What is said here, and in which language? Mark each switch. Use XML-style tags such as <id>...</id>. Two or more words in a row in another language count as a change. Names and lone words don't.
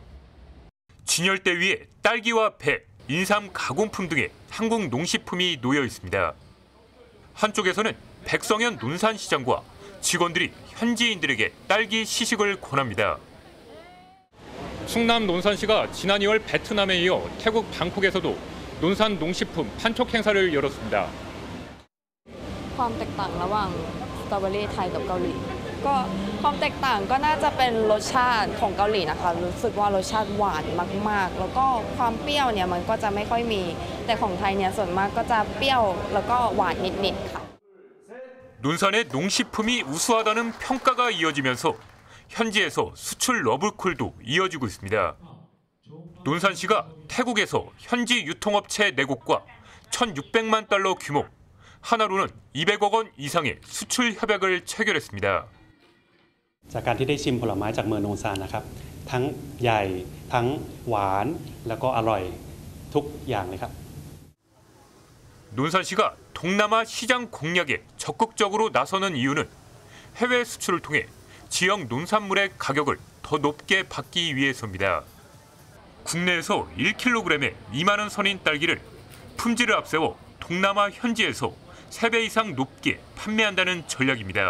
<ko>진열대 위에 딸기와 배, 인삼 가공품 등의 한국 농식품이 놓여 있습니다. 한쪽에서는 백성현 논산시장과 직원들이 현지인들에게 딸기 시식을 권합니다. 충남 논산시가 지난 2월 베트남에 이어 태국 방콕에서도 논산 농식품 판촉 행사를 열었습니다.</ko> <th>ความแตกต่างระหว่างสตรอเบอรี่ไทยกับเกาหลีก็ความแตกต่างก็น่าจะเป็นรสชาติของเกาหลีนะคะรู้สึกว่ารสชาติหวานมากๆแล้วก็ความเปรี้ยวเนี่ยมันก็จะไม่ค่อยมีแต่ของไทยเนี่ยส่วนมากก็จะเปรี้ยวแล้วก็หวานนิดๆค่ะ</th> <ko>논산의 농식품이 우수하다는 평가가 이어지면서 현지에서 수출 러브콜도 이어지고 있습니다. 논산시가 태국에서 현지 유통업체 4곳과 1,600만 달러 규모, 하나로는 200억 원 이상의 수출 협약을 체결했습니다.</ko> <th>จากการที่ได้ชิมผลไม้จากเมืองโนนซานนะครับทั้งใหญ่ทั้งหวานแล้วก็อร่อยทุกอย่างเลยครับ</th> <ko>논산시가 동남아 시장 공략에 적극적으로 나서는 이유는 해외 수출을 통해 지역 농산물의 가격을 더 높게 받기 위해서입니다. 국내에서 1kg에 2만 원 선인 딸기를 품질을 앞세워 동남아 현지에서 3배 이상 높게 판매한다는 전략입니다.</ko>